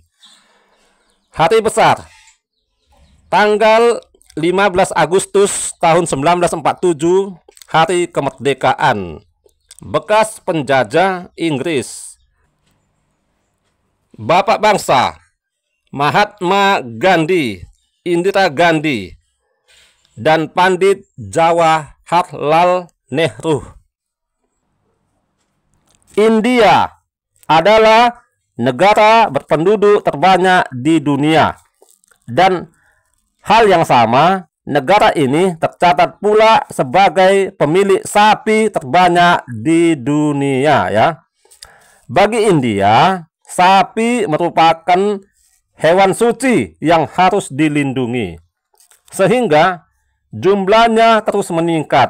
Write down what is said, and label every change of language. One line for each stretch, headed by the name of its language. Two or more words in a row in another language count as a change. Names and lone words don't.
Indonesian: Hari besar tanggal 15 Agustus tahun 1947, hari kemerdekaan. Bekas penjajah Inggris. Bapak bangsa Mahatma Gandhi, Indira Gandhi, dan Pandit Jawaharlal Nehru. India adalah negara berpenduduk terbanyak di dunia. Dan hal yang sama, negara ini tercatat pula sebagai pemilik sapi terbanyak di dunia, ya. Bagi India, sapi merupakan hewan suci yang harus dilindungi, sehingga jumlahnya terus meningkat.